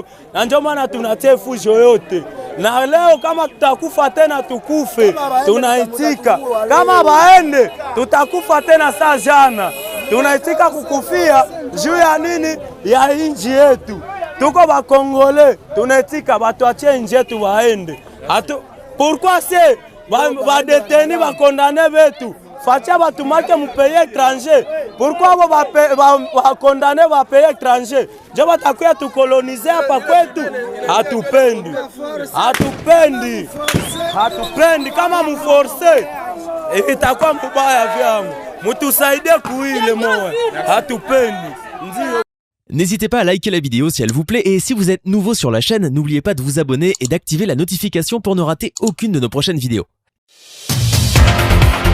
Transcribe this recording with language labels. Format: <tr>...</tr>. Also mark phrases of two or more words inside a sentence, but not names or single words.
<sw>Na ndio maana tunatia fujo yote. Na leo kama tutakufa tena tukufe, tunaitika. Kama waende tutakufa tena saa jana. Tunaitika kukufia juu ya nini? Ya inji yetu. Tuko ba Kongole, tunaitika batuachie inji yetu waende.</sw> <fr>Pourquoi c'est ba détenu ba condamné betu?</fr> <sw>Facha batumake mu</sw> <fr>pays étranger. Pourquoi ba condamné ba pays étranger?</fr> <sw>Je batakuya tu coloniser hapa kwetu. Hatupendi. Hatupendi. Hatupendi kama mu forcer. Itakuwa mbaya vyangu. Mutusaidie kuile moyo. Hatupendi. Ndio</sw> <fr>N'hésitez pas à liker la vidéo si elle vous plaît et si vous êtes nouveau sur la chaîne, n'oubliez pas de vous abonner et d'activer la notification pour ne rater aucune de nos prochaines vidéos.</fr>